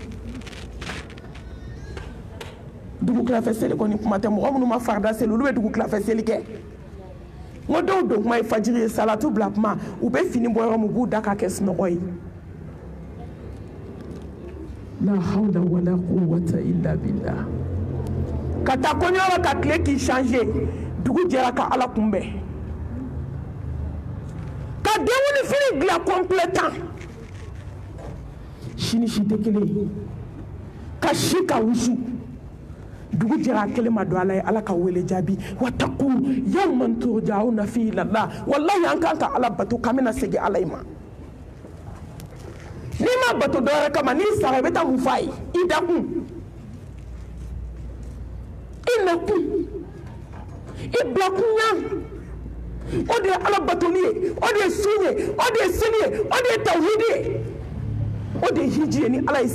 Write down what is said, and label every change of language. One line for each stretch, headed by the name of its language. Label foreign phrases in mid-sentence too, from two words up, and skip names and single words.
Bambara: dugu tilafɛ seli kɔni kuma tɛ mɔgɔ minnu ma farida seli olu bɛ dugu tilafɛ seli kɛ n ko dɔw don kuma ye fajiri ye salatu bila kuma u bɛ fini bɔ yɔrɔ min u b'u da ka kɛ sunɔgɔ ye
Arabic: لا حول ولا قوة إلا بالله
Bambara: ka taa kɔɲɔyɔrɔ ka tile k'i changer dugu jɛra ka ala kunbɛn ka denkundi fini dilan complétant sini si tɛ kelen ye ka si ka wusu dugu jɛra a kelen ma don ala ye ala ka wele jaabi
Arabic: واتقوا يوما ترجعون فيه إلى الله
Bambara: wallahi an kan ka ala bato k'an bɛna segin ala ma n'i ma bato dɔwɛrɛ kama n'i sara i bɛ taa mun f'a ye i dakun i nakun i bilakunya o de ye ala batoli ye o de ye sun ye o de ye seli ye o de ye tawhidi ye o de ye hiji ye ni ala ye